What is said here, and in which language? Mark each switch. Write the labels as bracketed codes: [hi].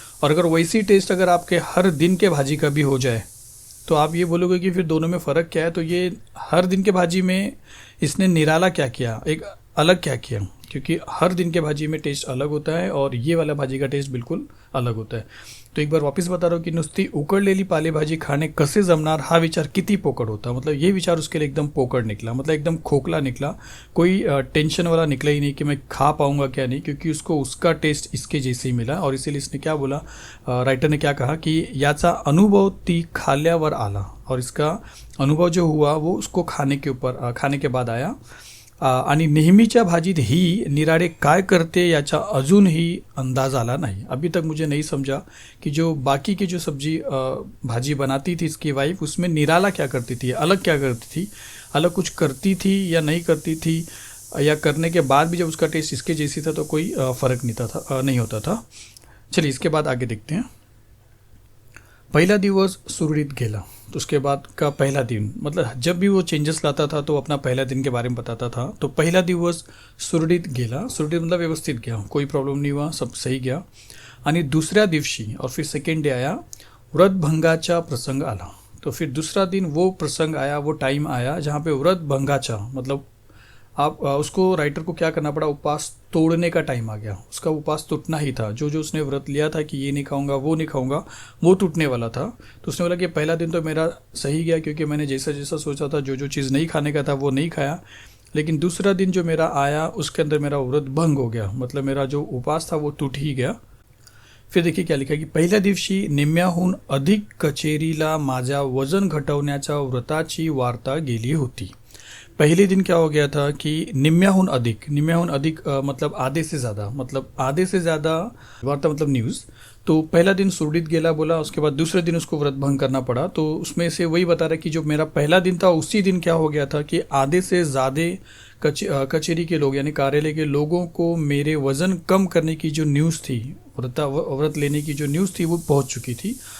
[hi] और अगर वैसी टेस्ट अगर आपके हर दिन के भाजी का भी हो जाए तो आप ये बोलोगे कि फिर दोनों में फ़र्क क्या है। तो ये हर दिन के भाजी में इसने निराला क्या किया, एक अलग क्या किया, क्योंकि हर दिन के भाजी में टेस्ट अलग होता है और ये वाला भाजी का टेस्ट बिल्कुल अलग होता है। तो एक बार वापस बता रहा हूँ कि [mr] नुसती उकड़लेली पालेभाजी खाणे कसे जमणार हा विचार किती पोकळ होता। [hi] मतलब ये विचार उसके लिए एकदम पोकळ निकला, मतलब एकदम खोखला निकला, कोई टेंशन वाला निकला ही नहीं कि मैं खा पाऊंगा क्या नहीं, क्योंकि उसको उसका टेस्ट इसके जैसे ही मिला। और इसीलिए इसने क्या बोला, राइटर ने क्या कहा कि [mr] याचा अनुभव ती खाल्यावर आला, [hi] और इसका अनुभव जो हुआ वो उसको खाने के बाद आया। [mr] आणि नेहमीच्या भाजीत ही निराळे काय करते याचा अजूनही अंदाज आला नहीं। [hi] अभी तक मुझे नहीं समझा कि जो बाकी की जो सब्जी भाजी बनाती थी इसकी वाइफ, उसमें निराला क्या करती थी, अलग क्या करती थी, अलग कुछ करती थी या नहीं करती थी, या करने के बाद भी जब उसका टेस्ट इसके जैसी था तो कोई फ़र्क नहीं होता था। चलिए इसके बाद आगे देखते हैं। [mr] पहला दिवस सुरळीत गेला, [hi] तो उसके बाद का पहला दिन, मतलब जब भी वो चेंजेस लाता था तो अपना पहला दिन के बारे में बताता था। तो [mr] पहला दिवस सुरळीत गेला, [hi] सुरळीत मतलब व्यवस्थित गया, कोई प्रॉब्लम नहीं हुआ, सब सही गया। [mr] आणि दुसऱ्या दिवशी [hi] और फिर सेकेंड डे आया, [mr] व्रतभंगाचा प्रसंग आला। [hi] तो फिर दूसरा दिन वो प्रसंग आया, वो टाइम आया जहाँ पे व्रतभंगाचा मतलब आप उसको राइटर को क्या करना पड़ा, उपवास तोड़ने का टाइम आ गया। उसका उपवास टूटना ही था, जो जो उसने व्रत लिया था कि ये नहीं खाऊंगा वो नहीं खाऊंगा, वो टूटने वाला था। तो उसने बोला कि पहला दिन तो मेरा सही गया क्योंकि मैंने जैसा जैसा सोचा था, जो जो चीज़ नहीं खाने का था वो नहीं खाया। लेकिन दूसरा दिन जो मेरा आया उसके अंदर मेरा व्रत भंग हो गया, मतलब मेरा जो उपवास था वो टूट ही गया। फिर देखिए क्या लिखा कि [mr] पहिल्या दिवशी निम्म्याहून अधिक कचेरीला माझ्या वजन घटवण्याच्या व्रताची वार्ता गेली होती। [hi] पहले दिन क्या हो गया था कि निम्म्याहून अधिक मतलब आधे से ज़्यादा, मतलब आधे से ज़्यादा वार्ता मतलब न्यूज़। तो पहला दिन सुरळीत गेला बोला, उसके बाद दूसरे दिन उसको व्रत भंग करना पड़ा। तो उसमें से वही बता रहा है कि जो मेरा पहला दिन था उसी दिन क्या हो गया था कि आधे से ज़्यादा कचेरी के लोग यानी कार्यालय के लोगों को मेरे वज़न कम करने की जो न्यूज़ थी, व्रत लेने की जो न्यूज़ थी वो पहुंच चुकी थी।